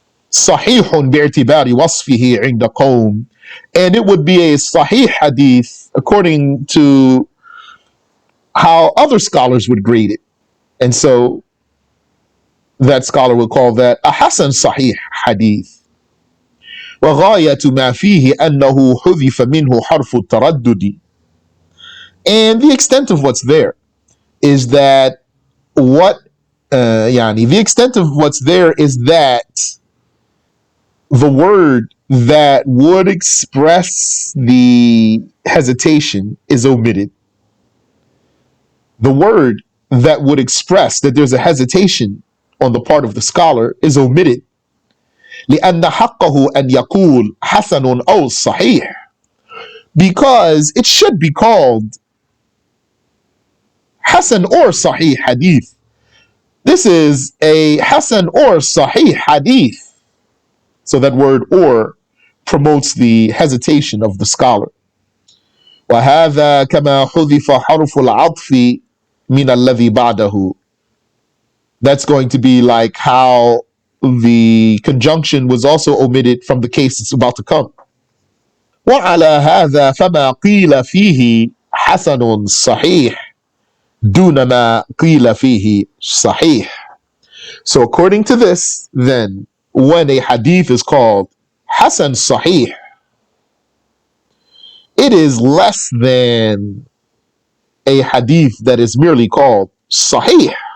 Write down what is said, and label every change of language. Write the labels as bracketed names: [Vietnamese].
[Arabic] صحيح باعتبار وصفه عند قوم, [English] and it would be a Sahih hadith according to how other scholars would grade it. And so that scholar would call that a Hasan-Sahih hadith. [Arabic] وغاية ما فيه أنه حذف منه حرف التردد. [English] And the extent of what's there is that the extent of what's there is that the word that would express the hesitation is omitted. The word that would express that there's a hesitation on the part of the scholar is omitted. [Arabic] لأن حقه أن يقول حسن أو صحيح, [English] because it should be called Hasan or Sahih hadith. This is a Hasan or Sahih hadith. So that word or promotes the hesitation of the scholar. [Arabic] وهذا كما حذف حرف العطف من الذي بعده. [English] That's going to be like how the conjunction was also omitted from the case it's about to come. [Arabic] وعلى هذا فما قيل فيه حسن صحيح دون ما قيل فيه صحيح. [English] So according to this, then, when a hadith is called Hasan Sahih, it is less than a hadith that is merely called Sahih.